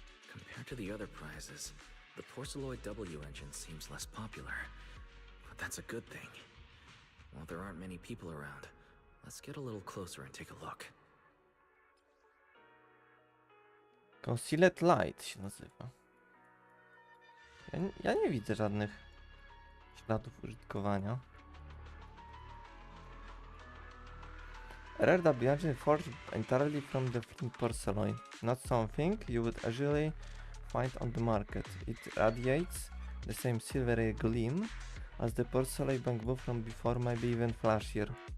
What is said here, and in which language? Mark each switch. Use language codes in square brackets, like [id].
[en] Compared to the other prizes, the porcelloid W engine seems less popular. But that's a good thing. While there aren't many people around, let's get a little closer and take a look. [pl] Concealed Light się nazywa. Ja nie widzę żadnych śladów użytkowania. [en] Rare W engine forged entirely from the flint porcelain. Not something you would usually find on the market. It radiates the same silvery gleam as the porcelain bamboo from before, maybe even flashier.